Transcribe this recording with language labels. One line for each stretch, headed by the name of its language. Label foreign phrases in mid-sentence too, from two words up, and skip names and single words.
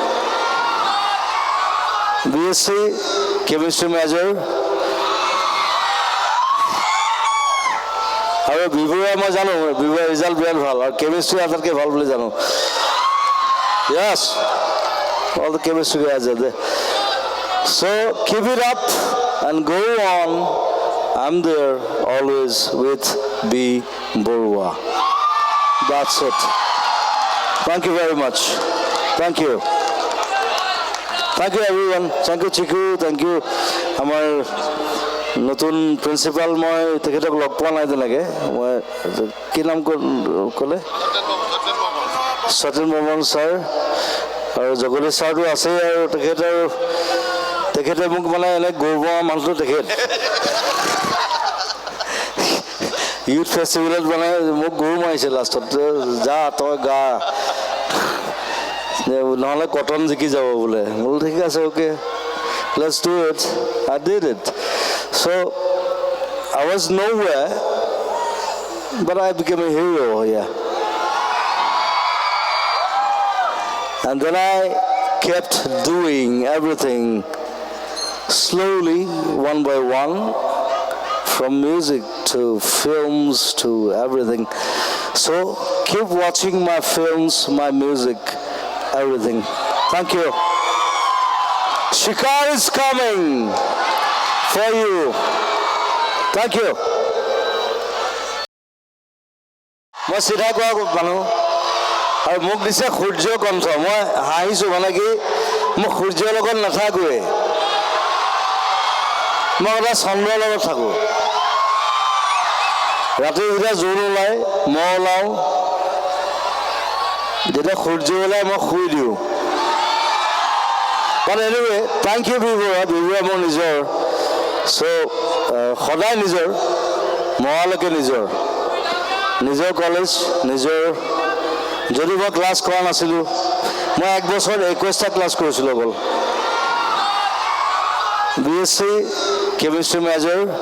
Assamese: BSc
English: chemistry major
Assamese: আৰু বিবুৱা মই জানো বিবুৱা ৰিজাল্ট বিৰাট ভাল আৰু কেমিষ্ট্ৰি আটাইতকৈ ভাল বুলি জানো
English: yes all the chemistry guys are there. So keep it up and go on. I'm there always with B. Borua. That's it. Thank you very much. Thank you. Thank you everyone. Thank you Chiku. Thank you.
Assamese: আমাৰ নতুন প্ৰিন্সিপাল মই তেখেতক লগ পোৱা নাই তেনেকৈ মই কি নাম ক'লে সতীন বৰ্মন ছাৰ আৰু জগদীশ ছাৰটো আছেই আৰু তেখেতে মোক মানে এনে গৌৰৱ মানুহটো তেখেত ইউথ ফেষ্টিভেলত মানে মোক গৌৰৱ মাৰিছে লাষ্টত যা তই গা নহ'লে কটন জিকি যাব বোলে বোলো ঠিক আছে
English: okay let's do it. I did it. So I was nowhere, but I became a hero here. And then I kept doing everything slowly, one by one, from music to films to everything. So keep watching my films, my music, everything. Thank you. Shikar is coming for you. Thank you.
Assamese: মই চিধা কোৱা মানুহ আৰু মোক দিছে সূৰ্য কণ্ঠ মই হাঁহিছোঁ মানে কি মোক সূৰ্যৰ লগত নাথাকোৱে মই সদায় চন্দ্ৰৰ লগত থাকোঁ ৰাতি যেতিয়া জোন ওলায় মই ওলাওঁ যেতিয়া সূৰ্য ওলায় মই শুই দিওঁ
English: but anyway thank you
Assamese: বিবুৱা মোৰ নিজৰ চ' সদায় নিজৰ মৰালৈকে নিজৰ কলেজ নিজৰ যদি মই ক্লাছ কৰা নাছিলোঁ মই 1 বছৰ 21টা ক্লাছ কৰিছিলোঁ অকল BSc
English: chemistry major